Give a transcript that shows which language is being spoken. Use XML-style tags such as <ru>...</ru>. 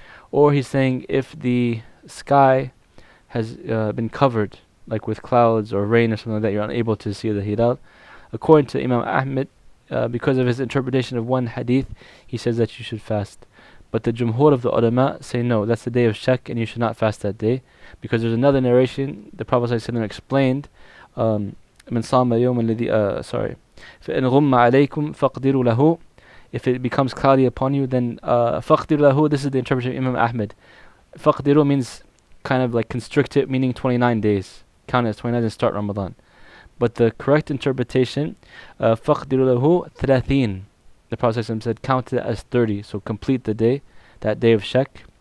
<en>Or he's saying if the sky has been covered, like with clouds or rain or something like that, you're unable to see the hilal. According to Imam Ahmed, because of his interpretation of one hadith, he says that you should fast. But the jumhur of the ulama say no, that's the day of shak and you should not fast that day. Because there's another narration, the Prophet ﷺ explained,</en> <ar>من صام يوم الذي فإن غم عليكم فاقدروا له.</ar> <en>If it becomes cloudy upon you, then</en> <ar>فاقدروا له.</ar> <en>This is the interpretation of Imam Ahmed. فاقدروا means kind of like constrict it, meaning 29 days. Count it as 29 and start Ramadan. But the correct interpretation,</en> <ar>فاقدروا له</ar> <en>30. The Prophet ﷺ said count it as 30. So complete the day, that day of shak.</en>